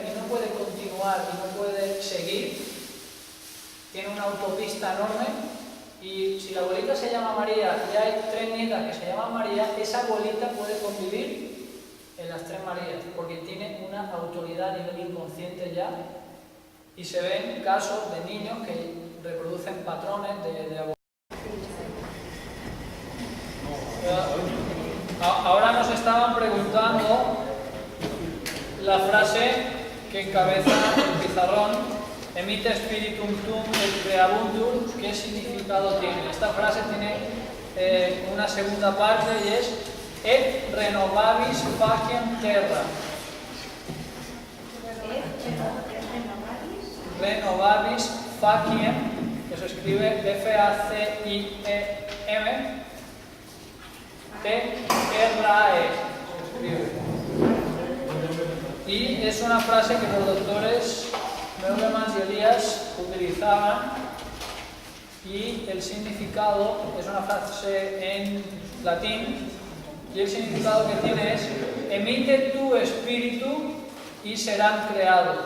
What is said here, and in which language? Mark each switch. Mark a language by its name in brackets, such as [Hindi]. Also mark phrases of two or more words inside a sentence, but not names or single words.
[Spanish] y no puede continuar y no puede seguir, tiene una autopista enorme, y si la abuelita se llama María y hay 3 nietas que se llaman María, esa abuelita puede convivir en las 3 Marías, porque tiene una autoridad a nivel inconsciente ya, y se ven casos de niños que reproducen patrones de abuelitas. Ahora nos estaban preguntando la frase que encabeza el pizarrón: [Latin] emite spiritum tum et creabuntur. [Spanish] ¿Qué significado tiene? Esta frase tiene una segunda parte y es [Latin] et renovabis faciem terra. Renovabis faciem, [Spanish] que se escribe F-A-C-I-E-M, T-R-A-E, se escribe. Y es una frase que los doctores Meulemans y Elías utilizaban, y el significado es una frase en latín, y el significado que tiene es: emite tu espíritu y serán creados.